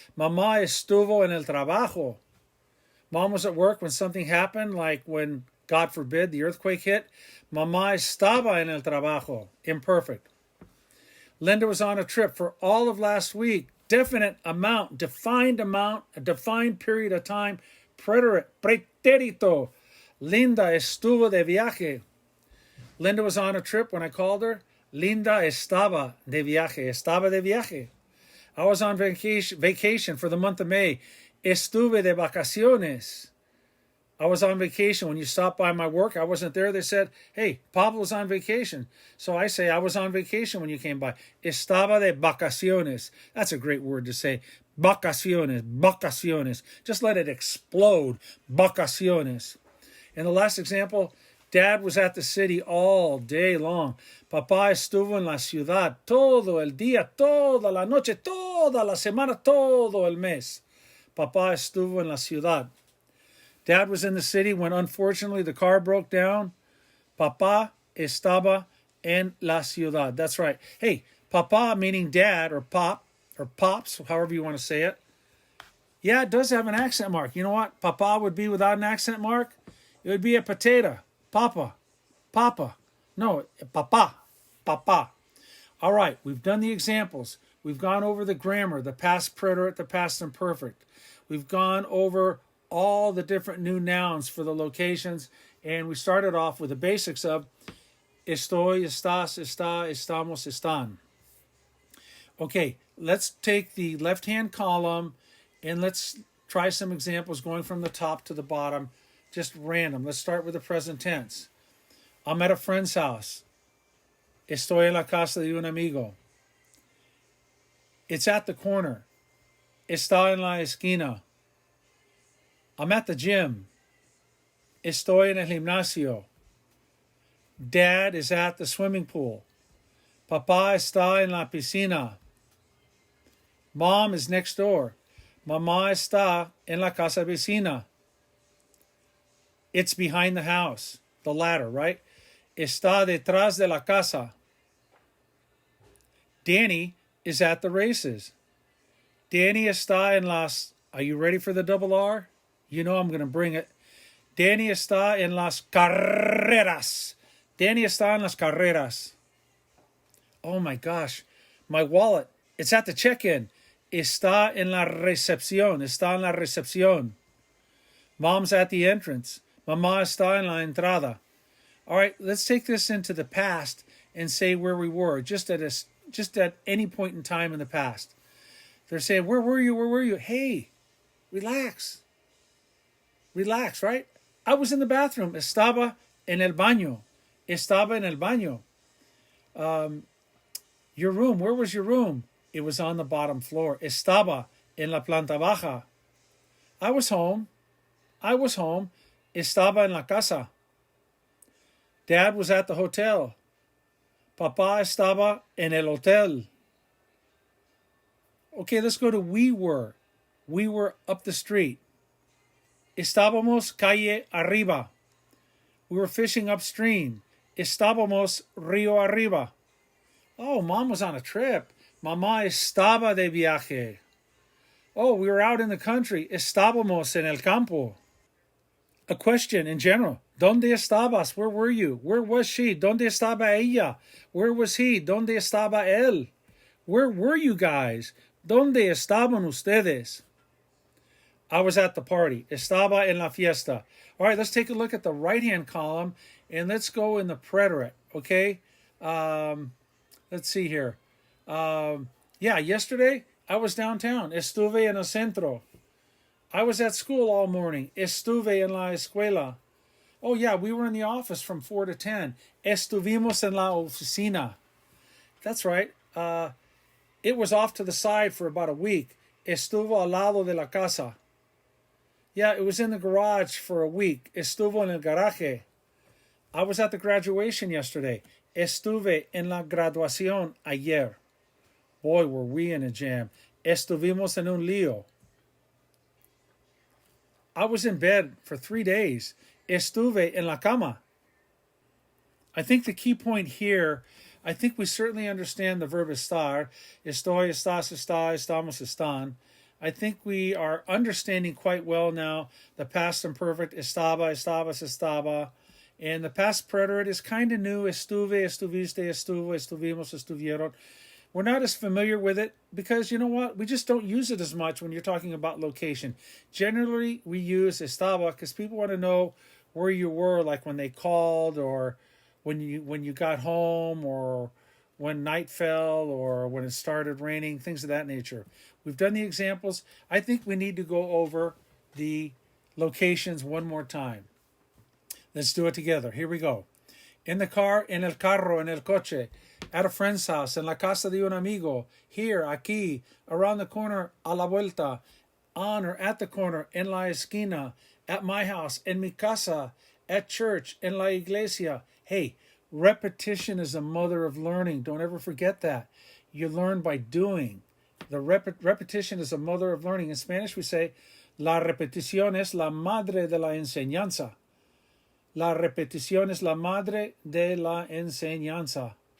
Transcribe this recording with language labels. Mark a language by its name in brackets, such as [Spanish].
[Spanish] Mamá estuvo en el trabajo. [English] Mom was at work when something happened, like when, God forbid, the earthquake hit. [Spanish] Mamá estaba en el trabajo. [English] Imperfect. Linda was on a trip for all of last week. Definite amount, a defined period of time. [Spanish] Preterite, pretérito. Linda estuvo de viaje. [English] Linda was on a trip when I called her. [Spanish] Linda estaba de viaje. [English] I was on vacation for the month of May. [Spanish] Estuve de vacaciones. [English] I was on vacation. When you stopped by my work, I wasn't there. They said, hey, Pablo's on vacation. So I say, I was on vacation when you came by. [Spanish] Estaba de vacaciones. [English] That's a great word to say. Vacaciones. Just let it explode. Vacaciones. In the last example, Dad was at the city all day long. [Spanish] Papá estuvo en la ciudad todo el día, toda la noche, toda la semana, todo el mes. Papá estuvo en la ciudad. [English] Dad was in the city when unfortunately the car broke down. [Spanish] Papá estaba en la ciudad. [English] That's right. Hey, papá meaning dad or pop or pops, however you want to say it. Yeah, it does have an accent mark. You know what? Papá would be without an accent mark. It would be a potato. Papa. No, papa. All right, we've done the examples. We've gone over the grammar, the past preterite, the past imperfect. We've gone over all the different new nouns for the locations, and we started off with the basics of [Spanish] estoy, estás, está, estamos, están. [English] Okay, let's take the left-hand column and let's try some examples going from the top to the bottom, just random. Let's start with the present tense. I'm at a friend's house. [Spanish] Estoy en la casa de un amigo. [English] It's at the corner. [Spanish] Está en la esquina. [English] I'm at the gym. [Spanish] Estoy en el gimnasio. [English] Dad is at the swimming pool. [Spanish] Papá está en la piscina. [English] Mom is next door. [Spanish] Mamá está en la casa vecina. [English] It's behind the house. The ladder, right? [Spanish] Está detrás de la casa. [English] Danny is at the races. [Spanish] Danny está en las... [English] Are you ready for the double R? You know I'm going to bring it. [Spanish] Danny está en las carreras. Danny está en las carreras. [English] Oh my gosh. My wallet. It's at the check-in. [Spanish] Está en la recepción. Está en la recepción. [English] Mom's at the entrance. [Spanish] Mamá está en la entrada. [English] All right, let's take this into the past and say where we were, just at any point in time in the past. They're saying, where were you? Where were you? Hey, relax. Relax, right? I was in the bathroom. [Spanish] Estaba en el baño. Estaba en el baño. [English] Your room. Where was your room? It was on the bottom floor. [Spanish] Estaba en la planta baja. [English] I was home. [Spanish] Estaba en la casa. [English] Dad was at the hotel. [Spanish] Papá estaba en el hotel. [English] Okay, let's go to we were. We were up the street. [Spanish] Estábamos calle arriba. [English] We were fishing upstream. [Spanish] Estábamos río arriba. [English] Oh, Mom was on a trip. [Spanish] Mamá estaba de viaje. [English] Oh, we were out in the country. [Spanish] Estábamos en el campo. [English] A question in general. [Spanish] ¿Dónde estabas? [English] Where were you? Where was she? [Spanish] ¿Dónde estaba ella? [English] Where was he? [Spanish] ¿Dónde estaba él? [English] Where were you guys? [Spanish] ¿Dónde estaban ustedes? [English] I was at the party. [Spanish] Estaba en la fiesta. [English] All right, let's take a look at the right-hand column, and let's go in the preterite, okay? Let's see here. Yesterday I was downtown. [Spanish] Estuve en el centro. [English] I was at school all morning. [Spanish] Estuve en la escuela. [English] Oh, yeah, we were in the office from 4 to 10. [Spanish] Estuvimos en la oficina. [English] That's right. It was off to the side for about a week. [Spanish] Estuvo al lado de la casa. [English] Yeah, it was in the garage for a week. [Spanish] Estuvo en el garaje. [English] I was at the graduation yesterday. [Spanish] Estuve en la graduación ayer. [English] Boy, were we in a jam. [Spanish] Estuvimos en un lío. [English] I was in bed for 3 days. [Spanish] Estuve en la cama. [English] I think the key point here, I think we certainly understand the verb estar. [Spanish] Estoy, estás, está, estamos, están. [English] I think we are understanding quite well now the past imperfect. [Spanish] Estaba, estabas, estaba. [English] And the past preterite is kind of new. [Spanish] Estuve, estuviste, estuvo, estuvimos, estuvieron. [English] We're not as familiar with it because, you know what? We just don't use it as much when you're talking about location. Generally, we use estaba because people want to know where you were, like when they called or when you got home or when night fell or when it started raining, things of that nature. We've done the examples. I think we need to go over the locations one more time. Let's do it together. Here we go. In the car, [Spanish] en el carro, en el coche, [English] at a friend's house, [Spanish] en la casa de un amigo, [English] here, aquí, around the corner, [Spanish] a la vuelta, [English] on or at the corner, [Spanish] en la esquina, [English] at my house, [Spanish] en mi casa, [English] at church, [Spanish] en la iglesia. [English] Hey, repetition is the mother of learning. Don't ever forget that. You learn by doing. The repetition is the mother of learning. In Spanish, we say, [Spanish] la repetición es la madre de la enseñanza. La repetición es la madre de la enseñanza.